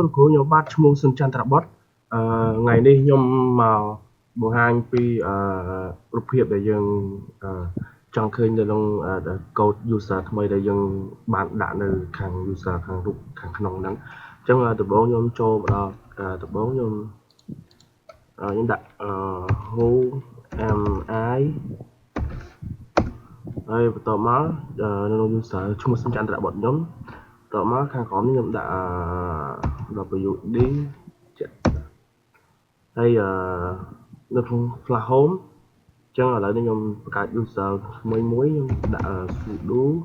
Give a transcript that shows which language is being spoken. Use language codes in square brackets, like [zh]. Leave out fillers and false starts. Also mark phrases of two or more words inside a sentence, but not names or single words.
[km] គ្រូខ្ញុំបាទឈ្មោះសុនចន្ទរបុត្រថ្ងៃនេះខ្ញុំមកបង្ហាញពីរូបភាពដែលយើងចង់ឃើញនៅក្នុងកូដ user ថ្មីដែលយើងបានដាក់នៅខាង user ខាងរូបខាងក្នុងហ្នឹងអញ្ចឹងដំបូងខ្ញុំចូលមកដល់ដំបូងខ្ញុំដាក់ [en] who am I [km] ហើយបន្តមកនៅក្នុង user ឈ្មោះសុនចន្ទរបុត្រខ្ញុំតមកខាងក្រោមនេះខ្ញុំដាក់wd ហើយនៅក្នុង [en] flash home [km] អញ្ចឹងឥឡូវនេះខ្ញុំបង្កើត user ថ្មីមួយខ្ញុំដាក់ sudo